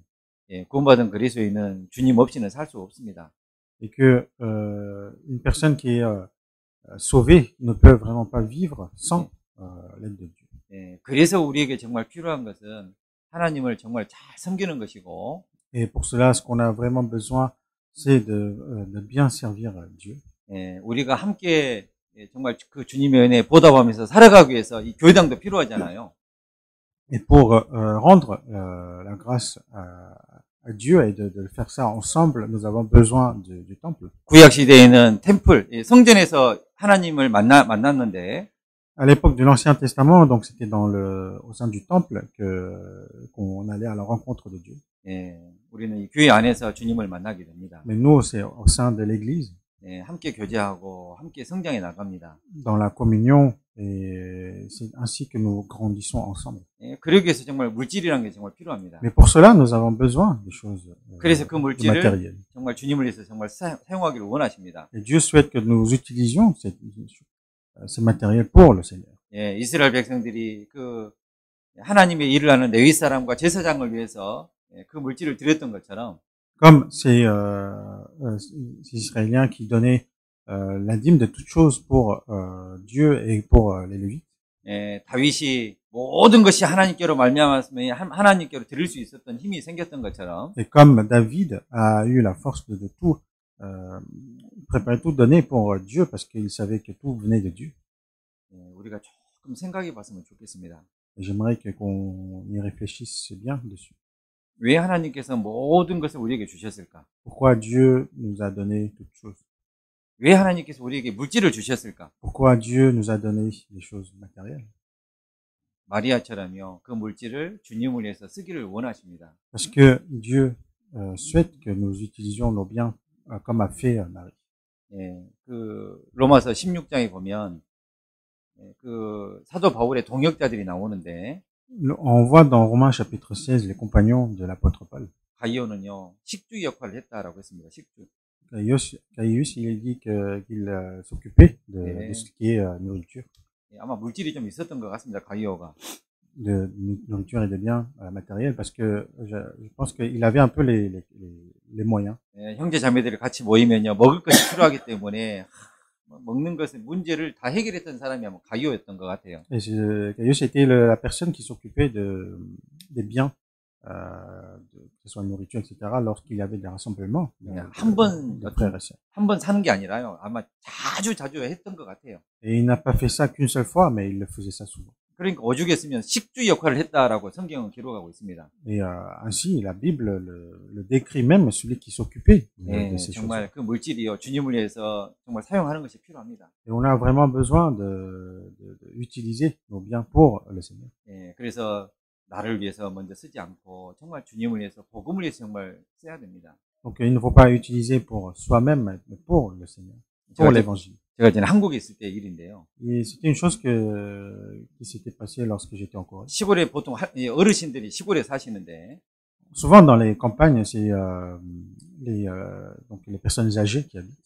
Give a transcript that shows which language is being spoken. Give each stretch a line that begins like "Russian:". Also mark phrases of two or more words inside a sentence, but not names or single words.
Korean: 예, 구원받은 그리스도인은 주님 없이는 살 수 없습니다.
French: Et que une personne qui est sauvée ne peut vraiment pas vivre sans l'aide de Dieu.
Korean: 예, 그래서 우리에게 정말 필요한 것은 하나님을 정말 잘 섬기는 것이고,
French: Et pour cela, ce qu'on a vraiment besoin, c'est de bien servir Dieu.
Korean: 예, 우리가 함께 정말 그 주님의 은혜에 보답하면서 살아가기 위해서 이 교회당도 필요하잖아요.
French: Et pour rendre la grâce à Dieu et de faire ça ensemble, nous avons besoin du temple.
Korean: 구약 시대에는 템플, 성전에서 하나님을 만났는데,
French: À l'époque de l'Ancien Testament, donc c'était au sein du temple qu'on allait à la rencontre de Dieu.
Korean: 예, 우리는 이 교회 안에서 주님을 만나게 됩니다.
French: Mais nous, c'est au sein de l'Église,
Korean: 예, 함께 교제하고 함께 성장해 나갑니다.
French: dans la communion, et c'est ainsi que nous grandissons ensemble.
Korean: 예, 그러기 위해서 정말 물질이라는 게 정말 필요합니다.
French: Mais pour cela, nous avons besoin des choses
Korean: 그래서 그 물질을
French: matérielles.
Korean: 정말 주님을 위해서 정말 사용하기를 원하십니다.
French: Et Dieu souhaite que nous utilisions ces matériels pour le Seigneur.
Korean: 예, 이스라엘 백성들이 그 하나님의 일을 하는 레위 사람과 제사장을 위해서 그 물질을 드렸던 것처럼,
French: Comme ces Israéliens qui donnaient la dîme de toutes choses pour Dieu et pour les Lévites.
Korean: 예, 다윗이 모든 것이 하나님께로 말미암았으면 하나님께로 드릴 수 있었던 힘이 생겼던 것처럼,
French: Et comme David a eu la force de tout préparer, tout donner pour Dieu parce qu'il savait que tout venait de Dieu.
Korean: 예, 우리가 조금 생각해 봤으면 좋겠습니다.
French: Et j'aimerais qu'on y réfléchisse bien dessus.
Korean: 왜 하나님께서 모든 것을 우리에게 주셨을까?
French: Pourquoi Dieu nous a donné toutes choses?
Korean: 왜 하나님께서 우리에게 물질을 주셨을까?
French: Pourquoi Dieu nous a donné des choses matérielles?
Korean: 마리아처럼요, 그 물질을 주님을 위해서 쓰기를 원하십니다.
French: Parce que Dieu souhaite que nous utilisions nos biens comme a fait Marie.
Korean: 예, 그 로마서 16장에 보면 그 사도 바울의 동역자들이 나오는데,
French: On voit dans Romains chapitre 16 les compagnons de l'apôtre Paul.
Korean: 가이오는요 식주 역할을 했다라고 했습니다. 식주.
French: Caius, il dit qu'il s'occupait de ce qui est nourriture.
Korean: 예, 아마 물질이 좀 있었던 것 같습니다. 가이오가.
French: De nourriture et de biens matériels parce que je pense qu'il avait un peu les moyens.
Korean: 예, 형제 자매들이 같이 모이면요 먹을 것이 필요하기 때문에 먹는 것의 문제를 다 해결했던 사람이 아마 가이오였던 것 같아요.
French: Et Caius était la personne qui s'occupait des biens, que ce soit nourriture, etc., lorsqu'il y avait des rassemblements de frères et sœurs.
Korean: 한 번 사는 게 아니라요. 아마 자주 했던 것 같아요.
French: Et il n'a pas fait ça qu'une seule fois, mais il le faisait ça souvent.
Korean: 그러니까 오죽했으면 식주 역할을 했다라고 성경은 기록하고 있습니다.
French: Et ainsi, la Bible le décrit même celui qui s'occupait de ces choses.
Korean: 정말 그 물질이요 주님을 위해서 정말 사용하는 것이 필요합니다.
French: Et on a vraiment besoin d'utiliser nos biens pour le Seigneur.
Korean: 예, 그래서 나를 위해서 먼저 쓰지 않고 정말 주님을 위해서 복음을 위해서 정말 써야 됩니다.
French: Donc il ne faut pas utiliser pour soi-même, mais pour le Seigneur, pour l'Évangile.
Korean: 제가 이제 한국에 있을 때 일인데요.
French: Et c'était une chose qui s'était passée lorsque j'étais en Corée.
Korean: 시골에 보통 어르신들이 시골에 사시는데,
French: Souvent dans les campagnes, c'est donc les personnes âgées qui habitent.